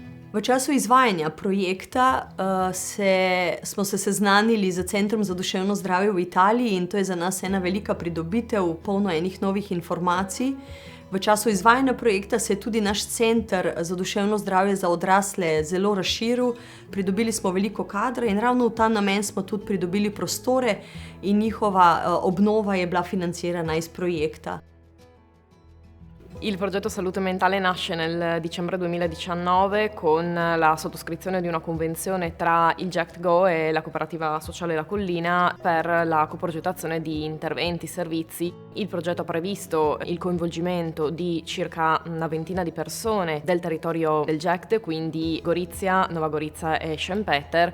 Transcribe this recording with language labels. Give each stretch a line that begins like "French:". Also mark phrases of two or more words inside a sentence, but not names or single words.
Slovenian: V času izvajanja projekta smo se seznanili z Centrom za duševno zdravje v Italiji in to je za nas ena velika pridobitev, polno enih novih informacij. V času izvajanja projekta se je tudi naš Center za duševno zdravje za odrasle zelo razširil, pridobili smo veliko kadra in ravno v ta namen smo tudi pridobili prostore in njihova obnova je bila financirana iz projekta.
Italian: Il progetto Salute Mentale nasce nel dicembre 2019 con la sottoscrizione di una convenzione tra il GECT-Go e la cooperativa sociale La Collina per la coprogettazione di interventi, servizi. Il progetto ha previsto il coinvolgimento di circa una ventina di persone del territorio del GECT, quindi Gorizia, Nova Gorica e Szentpeter.